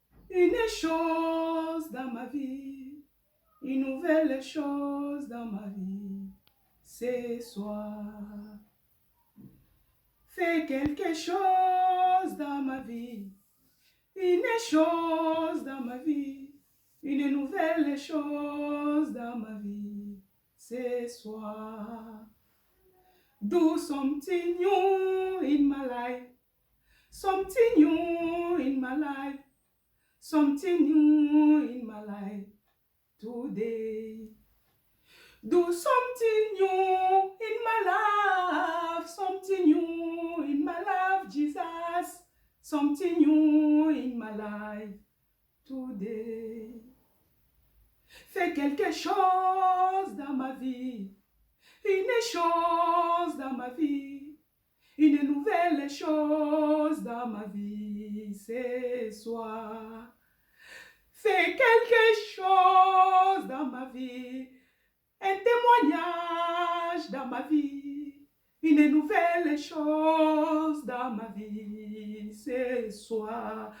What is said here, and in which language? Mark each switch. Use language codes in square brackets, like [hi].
[fr] Une chose dans ma vie. Une nouvelle chose dans ma vie, ce soir. Fais quelque chose dans ma vie, une chose dans ma vie, une nouvelle chose dans ma vie, ce soir. [en] Do something new in my life, something new in my life, something new in my life. Today, do something new in my life, something new in my life, Jesus, something new in my life today. [fr] Fais quelque chose dans ma vie, une chose dans ma vie, une nouvelle chose dans ma vie ce soir. Fais quelque chose dans ma vie, un témoignage dans ma vie, une nouvelle chose dans ma vie ce soir.